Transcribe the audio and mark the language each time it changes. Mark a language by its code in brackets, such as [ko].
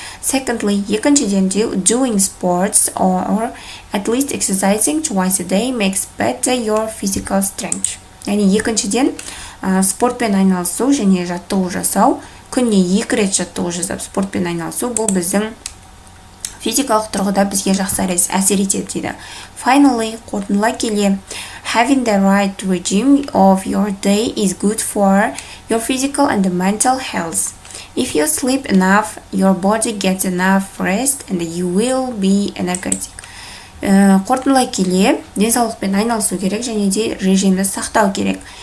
[en] Secondly, екіншіден, doing sports or at least exercising twice a day makes better your physical strength. [kk] Яғни екіншіден спортпен айналысу және жаттығу жасау, күніне 2 рет жаттығу жасап спортпен айналысу, бұл біздің физикалық тұрғыда бізге жақсы әсер етеді дейді. [en] Finally, [kk] қорытындылай келе, [en] having the right regime of your day is good for your physical and mental health. If you sleep enough, your body gets enough rest and you will be energetic. [kk] Қорытындылай келе, денсаулықпен айналысу керек және де режимді сақтау керек.